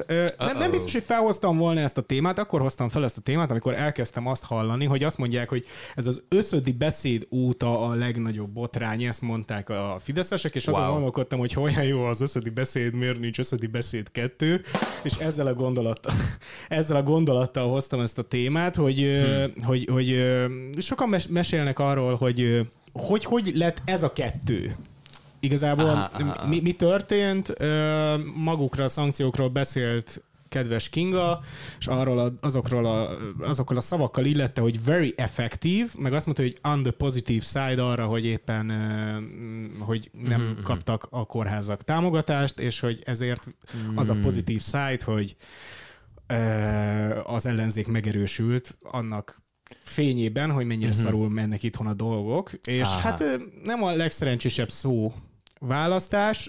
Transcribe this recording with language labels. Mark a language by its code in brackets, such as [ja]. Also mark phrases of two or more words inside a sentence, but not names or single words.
[hu] Nem biztos, hogy felhoztam volna ezt a témát, akkor hoztam fel ezt a témát, amikor elkezdtem azt hallani, hogy azt mondják, hogy ez az összödi beszéd óta a legnagyobb botrány, ezt mondták a fideszesek, és azon gondolkodtam, hogy olyan jó az összödi beszéd, miért nincs összödi beszéd 2, és ezzel a gondolattal hoztam ezt a témát, hogy sokan mesélnek arról, hogy lett ez a 2. Igazából mi történt? Magukra a szankciókról beszélt kedves Kinga, és azokról a szavakkal illette, hogy [en] very effective, [hu] meg azt mondta, hogy [en] on the positive side [hu] arra, hogy éppen hogy nem kaptak a kórházak támogatást, és hogy ezért az a pozitív side, hogy az ellenzék megerősült annak fényében, hogy mennyire szarul mennek itthon a dolgok, és hát nem a legszerencsésebb szó választás.